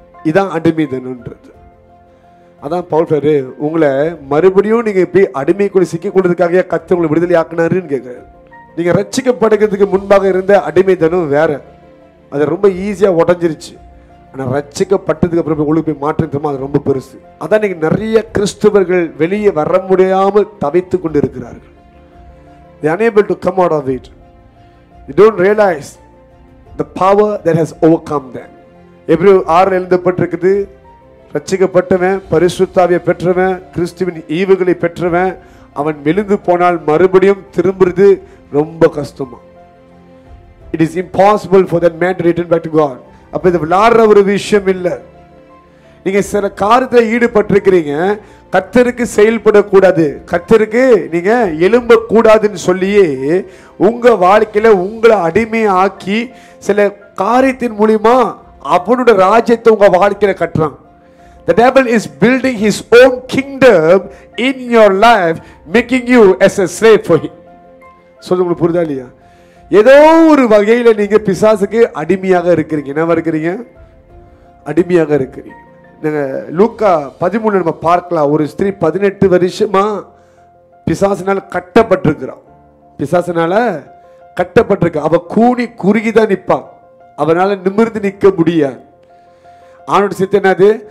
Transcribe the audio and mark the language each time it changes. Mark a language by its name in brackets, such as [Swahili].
[Tamil] இதான் அடிமைத்தனம்ன்றது. அதான் பவுல் பேரு உங்களை மறுபடியும் நீங்க இப்படி அடிமைக்குள்ள சிக்கி கொண்டதுக்காக கர்த்தர் உங்களை விடுதலை ஆக்குனாருன்னு கேட்கிறாரு. நீங்க ரட்சிக்கப்படுகிறதுக்கு முன்பாக இருந்த அடிமைத்தனம் வேற, அது ரொம்ப ஈஸியா உடஞ்சிருச்சு. ஆனா ரட்சிக்கப்பட்டதுக்கு அப்புறம் உங்களுக்கு போய் மாற்றம் அது ரொம்ப பெருசு. அதான் நீங்க நிறைய கிறிஸ்தவர்கள் வெளியே வர முடியாமல் தவித்து கொண்டு இருக்கிறார்கள். [English] They are unable to come out of it. They don't realize the power that has overcome them. [Tamil] எபிரேயர் 6 எழுதப்பட்டிருக்குது, ரட்சிக்கப்பட்டவன் பரிசுத்தாவியை பெற்றவன் கிறிஸ்துவின் ஈவுகளை பெற்றவன் அவன் விழுந்து போனால் மறுபடியும் திரும்புறது ரொம்ப கஷ்டமா. [English] It is impossible for that man to return back to God. [Tamil] அப்ப இது விளையாடுற ஒரு விஷயம் இல்லை. நீங்க சில காரியத்தில் ஈடுபட்டிருக்கிறீங்க, கர்த்தருக்கு செயல்படக்கூடாது, கர்த்தருக்கு நீங்க எழும்ப கூடாதுன்னு சொல்லியே உங்க வாழ்க்கையில உங்களை அடிமையாக்கி சில காரியத்தின் மூலியமா அவனோட ராஜ்யத்தை உங்க வாழ்க்கையில கட்டுறான். [English] The devil is building his own kingdom in your life, making you as a slave for him. [Tamil] சொல்லுங்க, புரியுதா இல்லையா? ஏதோ ஒரு வகையில நீங்க பிசாசுக்கு அடிமையாக இருக்கிறீங்க. என்ன இருக்கிறீங்க? அடிமையாக இருக்கிறீங்க. நீங்க லூக்கா 13 நம்ம பார்க்கலாம். ஒரு ஸ்திரீ 18 வருஷமா பிசாசினால கட்டப்பட்டிருக்கிறான். பிசாசினால கட்டப்பட்டிருக்க. அவ கூனி குறுகிதான் நிற்பா, அவனால நிமிர்ந்து நிற்க முடியாது. ஆணோட சித்தம் என்னது?